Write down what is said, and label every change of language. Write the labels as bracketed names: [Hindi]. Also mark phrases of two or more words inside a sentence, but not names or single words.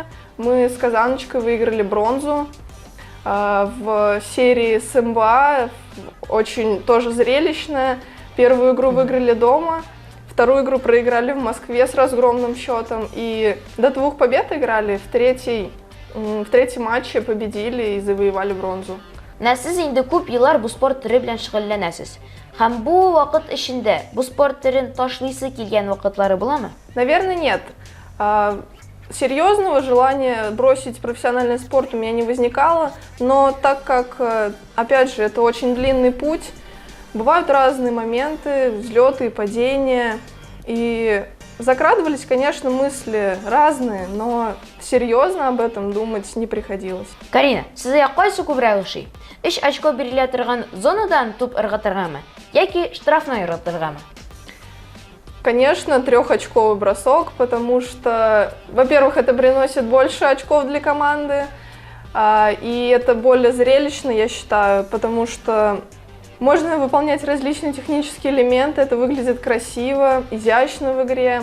[Russian] Мы с Казаночкой выиграли бронзу в серии с МБА, очень тоже зрелищная. Первую игру выиграли дома, вторую игру проиграли в Москве с разгромным счетом. И до 2 побед играли, в третьем матче победили и завоевали бронзу. [Tatar] Сез инде күп еллар бу спорт төре белән шөгыльләнәсез. Һәм бу вакыт эчендә бу спорт төрен ташлыйсы килгән вакытлары буламы? [Russian] Наверное, нет. Серьезного желания бросить профессиональный спорт у меня не возникало, но так как, опять же, это очень длинный путь, бывают разные моменты, взлеты и падения, и Закрадывались, конечно, мысли разные, но серьезно об этом думать не приходилось. [Tatar] Карина, сезгә кайсы күбрәк ошый? 3 очко бирелә торган зонадан туп ыргытыргамы яки штрафной ыргытыргамы? [Russian] Конечно, трехочковый бросок, потому что, во-первых, это приносит больше очков для команды, и это более зрелищно, я считаю, потому что можно выполнять различные технические элементы, это выглядит красиво, изящно в игре.